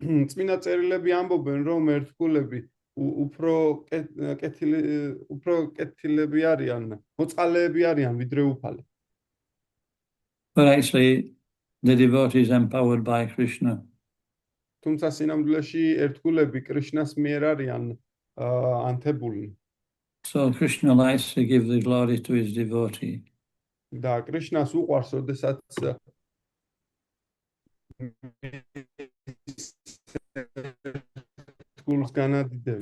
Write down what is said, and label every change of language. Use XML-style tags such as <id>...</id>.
<ka>წმინდა წერილები ამბობენ, რომ ერთგულები უფრო კეთილები არიან, მოწყალეები არიან ვიდრე უფალი.</ka> <en>But actually the devotee is empowered by Krishna.</en> <ka>თუმცა სინამდვილეში ერთგულები კრიშნას მიერ არიან ანთებულნი.</ka> <en>So Krishna likes to give the glory to his devotee.</en> <ka>და კრიშნას უყვარს, როდესაც გულს განადიდებს.</ka>